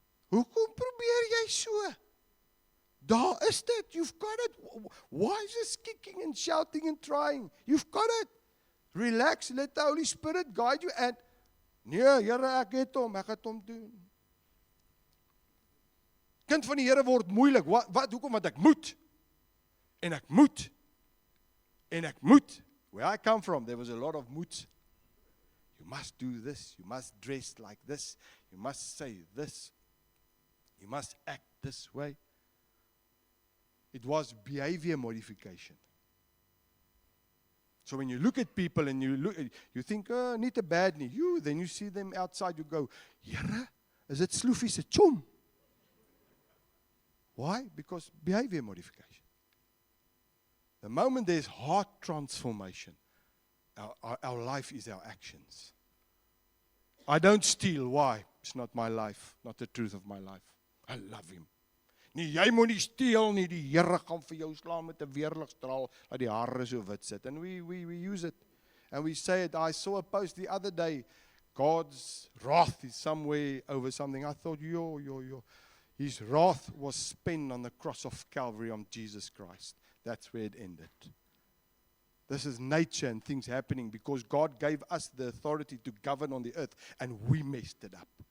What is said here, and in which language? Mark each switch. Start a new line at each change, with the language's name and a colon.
Afrikaans: Hoekom probeer jy so? Daar is dit,
English: you've got it. Why is this kicking and shouting and trying? You've got it. Relax, let the Holy Spirit guide you.
Afrikaans: And, nee, Here, ek het hom doen. Kind van die Here word moeilik. Hoekom? Want ek moet. En ek moet.
English: Where I come from, there was a lot of moet. You must do this. You must dress like this. You must say this. You must act this way. It was behavior modification. So when you look at people and you think, oh,
Afrikaans: nie te bad nie.
English: Then you see them outside, you go, Here,
Afrikaans: is dit sloefie se chom?
English: Why? Because behavior modification. The moment there's heart transformation, our life is our actions. I don't steal. Why? It's not my life, not the truth of my life. I love Him.
Afrikaans: Nee, jy moet nie steel nie, die Here gaan vir jou slaan met 'n weerligstraal, dat die hare so wit sit.
English: And we use it. And we say it. I saw a post the other day, God's wrath is somewhere over something. I thought, His wrath was spent on the cross of Calvary on Jesus Christ. That's where it ended. This is nature and things happening because God gave us the authority to govern on the earth and we messed it up.